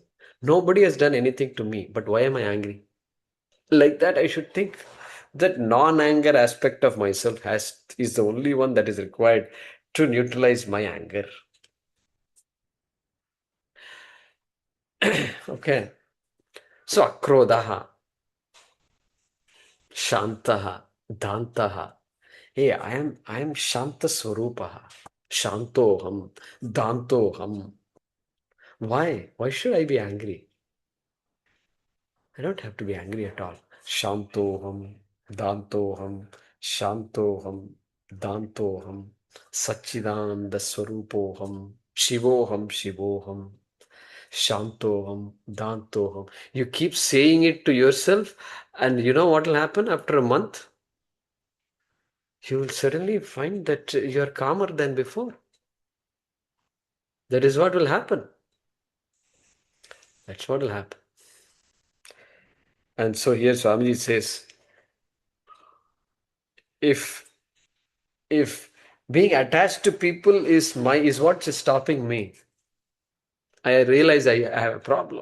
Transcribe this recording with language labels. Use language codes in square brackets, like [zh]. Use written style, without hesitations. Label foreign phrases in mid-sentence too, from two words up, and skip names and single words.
[en] Nobody has done anything to me, but why am I angry? Like that, I should think that non-anger aspect of myself is the only one that is required to neutralize my anger. Okay. So, [sa] अक्रोधः शान्तः दान्तः. [en] Hey, I am [sa] शान्त स्वरूपः. शान्तोऽहम् दान्तोऽहम्. [en] Why? Why should I be angry? I don't have to be angry at all. [sa] शान्तोऽहम् दान्तोऽहम् शान्तोऽहम् दान्तोऽहम् सच्चिदानन्दस्वरूपोऽहम् शिवोऽहम् शिवोऽहम् शान्तोऽहम् दान्तोऽहम्. [en] You keep saying it to yourself, and you know what will happen after a month? You will suddenly find that you are calmer than before. That is what will happen. That's what will happen. And so here Swamiji says, if being attached to people is what's stopping me, I realize I have a problem.